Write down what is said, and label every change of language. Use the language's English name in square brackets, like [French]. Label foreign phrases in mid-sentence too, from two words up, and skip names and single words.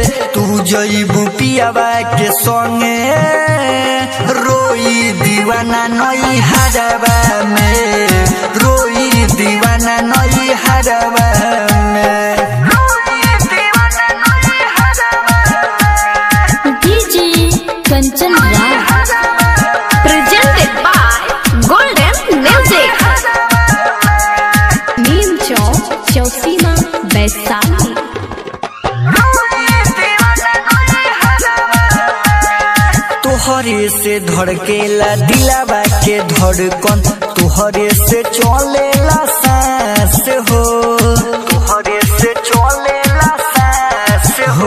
[Bhojpuri] तू जईबू पियावा के संगे रोई दीवाना नई हरावा में, रोई दीवाना नई हरावा में। [English] DJ Kanchan Raj presented by Golden Music. नीम चौक चौसीमा वैशाली। [Bhojpuri] तोहरे से धड़केला दिलावा के धड़कन, तोहरे से चलेला सांस हो, तोहरे से चलेला सांस हो।